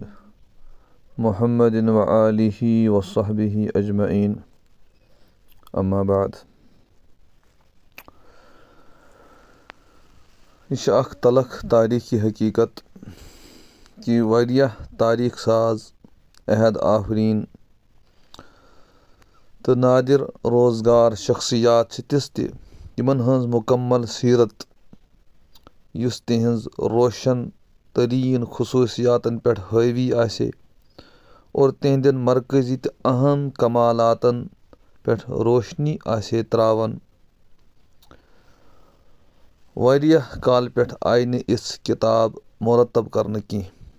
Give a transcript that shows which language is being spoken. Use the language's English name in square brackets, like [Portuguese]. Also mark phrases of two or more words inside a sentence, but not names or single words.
[Arabic] محمد وآله وصحبه أجمعين. أما بعد. [Kashmiri] Yeh chh akh talakh taarikhi haqiqat ki variyah taarikh saaz ahad afreen تہٕ نادر روزگار شخصیات چھِ تِژھ تہِ یِمن ہٕنٛز مُکمل سیٖرت یُس تِہنٛز روشن تریٖن خصوٗصیاتن پٮ۪ٹھ حٲوی آسہِ اور تِہنٛدٮ۪ن مرکٔزی تہٕ اہم کمالاتن پٮ۪ٹھ روشنی آسہِ تراوان واریاہ کالہٕ پٮ۪ٹھ آیہِ نہٕ یِژھ کِتاب مُرتب کرنہٕ کینٛہہ